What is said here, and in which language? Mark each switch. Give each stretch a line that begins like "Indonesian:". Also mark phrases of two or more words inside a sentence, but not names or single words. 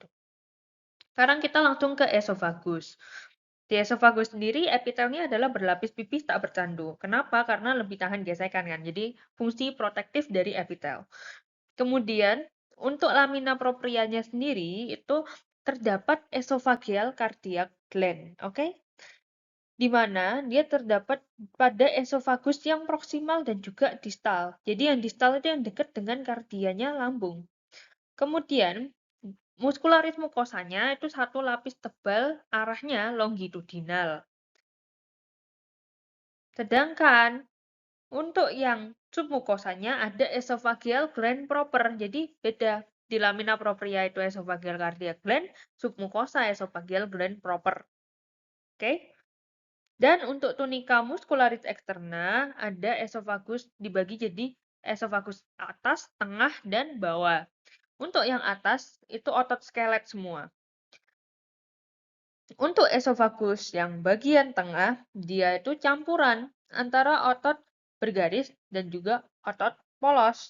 Indonesian: Sekarang kita langsung ke esophagus. Di esophagus sendiri epitelnya adalah berlapis pipis tak bercandu. Kenapa? Karena lebih tahan gesekan kan. Jadi fungsi protektif dari epitel. Kemudian untuk lamina proprianya sendiri itu terdapat
English: esophageal cardiac gland.
Indonesian: Oke? di mana dia terdapat pada esofagus yang proksimal dan juga distal. Jadi yang distal itu yang dekat dengan kardianya lambung. Kemudian, muskularis mukosanya itu satu lapis tebal, arahnya longitudinal. Sedangkan untuk yang submukosanya ada
English: esophageal gland proper.
Indonesian: Jadi beda. Di lamina propria itu
English: esophageal cardiac gland,
Indonesian: submukosa
English: esophageal gland proper.
Indonesian: Oke? Dan untuk tunica muscularis externa ada esofagus dibagi jadi esofagus atas, tengah, dan bawah. Untuk yang atas itu otot skelet semua. Untuk esofagus yang bagian tengah, dia itu campuran antara otot bergaris dan juga otot polos.